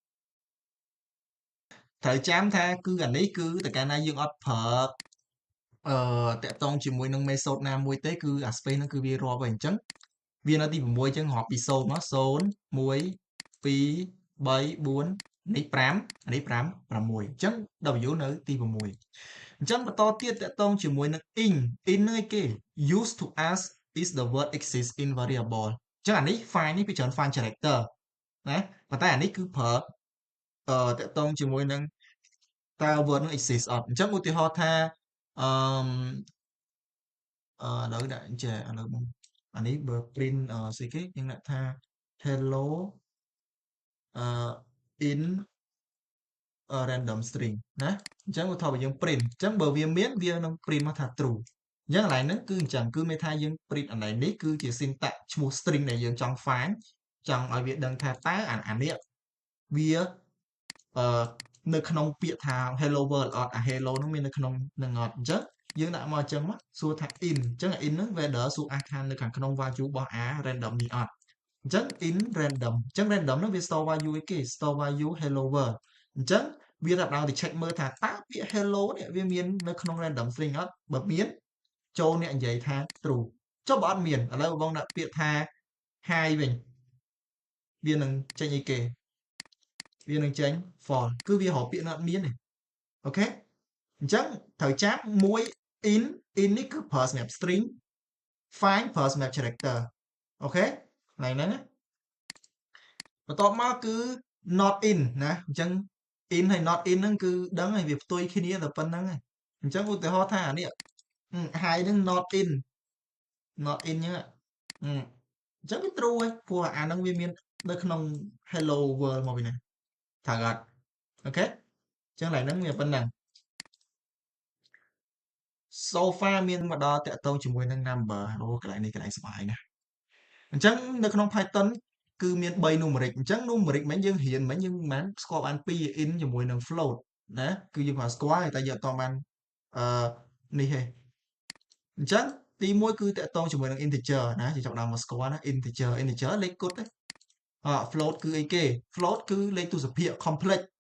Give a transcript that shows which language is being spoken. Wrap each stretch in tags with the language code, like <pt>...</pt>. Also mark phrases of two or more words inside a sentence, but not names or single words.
<km>ត្រូវចាំថាគឺអានេះគឺតើកាលណាយើងអត់ប្រើតាក់ទងជាមួយនឹង method ណាមួយទេគឺអា space ហ្នឹងគឺវារាប់ហើយអ ញ្ចឹងវានៅទី6អញ្ចឹងរាប់ពី0មក0 1 2 3 4នេះ5នេះ5 6អញ្ចឹង w នៅទី6អញ្ចឹងបន្តទៀតតាក់ទងជាមួយនឹង in ហ្នឹងឯគេ</km> <en>use to ask is the word exist in variable</en> <km>អញ្ចឹងអានេះ find នេះវាច្រើន find character ណាប៉ុន្តែអានេះគឺប្រើតាក់ទងជាមួយនឹងតើ word នឹង exist អត់អញ្ចឹងឧទាហរណ៍ថាអឺឥឡូវដាក់ចេះឥឡូវអានេះបើ print ស្អីគេយើងដាក់ថា hello</km> <en>in random string</en> <km>ណាអញ្ចឹងឧទាហរណ៍បើយើង print អញ្ចឹងបើវាមានវានឹង print មកថា true អញ្ចឹងកន្លែងហ្នឹងគឺអញ្ចឹងគឺមានថាយើង print កន្លែងនេះគឺជា syntax ឈ្មោះ string ដែលយើងចង់ find ចង់ឲ្យវាដឹងថាតើអានេះវានៅក្នុងពាក្យថា</km> <en>hello world</en> <km>អត់អា hello ហ្នឹងមាននៅក្នុងនឹងអត់អញ្ចឹងយើងដាក់មកអញ្ចឹងមកសួរថា in អញ្ចឹង in ហ្នឹង whether សួរអាចថានៅខាងក្នុង value របស់</km> <en>a random</en> <km>នេះអត់អញ្ចឹង</km> <en>in random</en> <km>អញ្ចឹង random ហ្នឹងវា</km> <en>store value</en> <km>អីគេ</km> <en>store value hello world</en> <km>អញ្ចឹងវាចាប់ផ្ដើមទៅ check មើលថាតើពាក្យ hello នេះវាមាននៅក្នុង</km> <en>random string</en> <km>អត់បើមានចូលអ្នកនិយាយថា true ចុះបើអត់មាន ឥឡូវបងដាក់ពាក្យថា hi វិញវានឹងចេញអីគេវានឹងចេញ false គឺវារកពាក្យណាត់មានទេអូខេអ ញ្ចឹងត្រូវចាំមួយ in នេះគឺប្រើសម្រាប់ string find ប្រើសម្រាប់ character អូខេកន្លែងហ្នឹងណាបន្ទាប់មកគឺ</km> <en>not in</en> <km>ណាអញ្ចឹង in ហើយ</km> <en>not in</en> <km>ហ្នឹងគឺដឹងហើយវាផ្ទុយគ្នាតែប៉ុណ្្នឹងហើយអញ្ចឹងឧទាហរណ៍ថាអានេះ hi ហ្នឹង not in អញ្ចឹងអញ្ចឹងវា true ហើយព្រោះអាហ្នឹងវាមាននៅក្នុង</km> <en>hello world</en> <km>មកពីណាត្រូវអត់អូខេអញ្ចឹងឡើងហ្នឹងវាប៉ុណ្ណឹង</km> <en>so far</en> <km>មានមកដល់តាក់ទងជាមួយនឹង number អូកន្លែងនេះកន្លែងស្បាយណាស់អញ្ចឹងនៅក្នុង Python គឺមាន3 numeric អញ្ចឹង numeric មិនយើងរៀនមិនយើងមិនស្គាល់បាន2 in ជាមួយនឹង float ណាគឺយើងគ្រាន់ស្គាល់តែយើងអត់តបាននេះទេអញ្ចឹងទី1គឺតាក់ទងជាមួយនឹង integer ណាយើងចាប់ដើមមកស្គាល់ណា integer លេខគត់ទេfloat គឺអីគេ float គឺលេខទស្សភាគ complex</km>